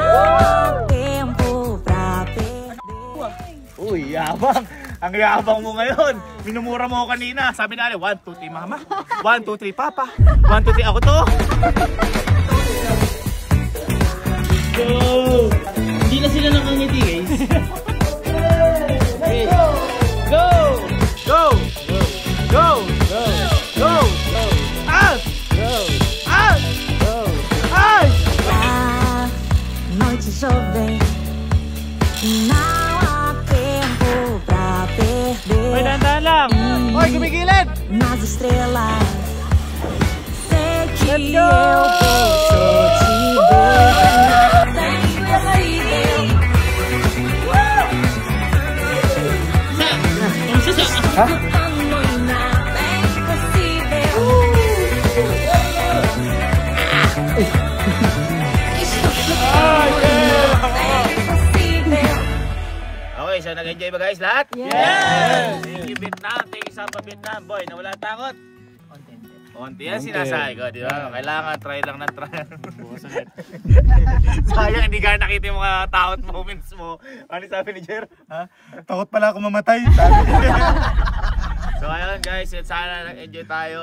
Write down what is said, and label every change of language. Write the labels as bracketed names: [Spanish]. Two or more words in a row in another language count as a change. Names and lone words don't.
[Filipino] Uy, yabang! Ang yabang mo ngayon! Minumura mo ako kanina. Sabi na 1, 2, 3 mama. 1, 2, 3 papa. 1, 2, 3 ako to. Go! Hindi na sila nakangiti guys. [English] Go! Go! Go! Go! Go! Out! Go! Out! Go! Out! [Portuguese] A noite jovem Não há tempo pra perder. [Filipino] Hoy, dahan lang. Hoy, gumigilid. [Portuguese] Nas estrelas, sei que [English] Let's [Portuguese] eu [English] go! [Portuguese] vou te ver. Nada é impossível. Não é nada é impossível. [Filipino] Okay, so nag-enjoy ba guys lahat? [English] Yes! Thank you Vietnam, thank you Sapa Vietnam. Boy, [Filipino] nawala takot. Konti yan sinasabi ko, di ba? Kailangan try lang ng try. Sayang, hindi ka nakita yung mga takot moments mo. Ano sabi ni Jer? Ha? Takot pala ako mamatay. So ayun guys, sana nag-enjoy tayo.